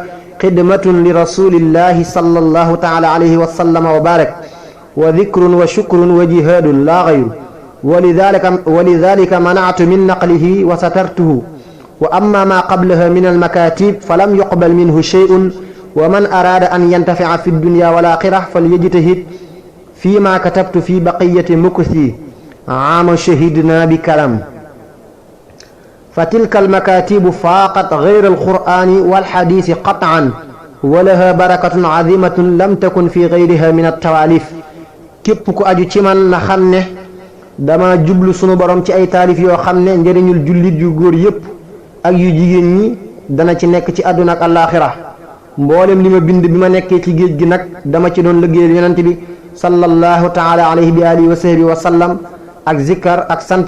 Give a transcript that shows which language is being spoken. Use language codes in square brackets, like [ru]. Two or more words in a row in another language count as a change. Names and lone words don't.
[ar] خدمة لرسول الله صلى الله تعالى عليه وسلم وبارك وذكر وشكر وجهاد لا غير ولذلك منعت من نقله وسترته وأما ما قبلها من المكاتب فلم يقبل منه شيء ومن أراد أن ينتفع في الدنيا والآخرة فليجتهد في ما كتبت في بقية مكثي عاما شهدنا بكلام فتلك المكاتب فاقت غير القرآن والحديث قطعا ولها بركة عظيمة لم تكن في غيرها من التواليف [wo] képp ku aju ci man na xam ne dama jublu sunu borom ci ay taalif yoo xam ne njëriñul jullit yu góor yépp ak yu jigéen ñi dana ci nekk ci àdduna ak àllaaxira mboolem li ma bind bi ma nekkee ci géej gi nag dama ci doon liggéeyal yonent bi [ar] صلى الله تعالى عليه بآله وصحبه وسلم [wo] ak zikkar ak sant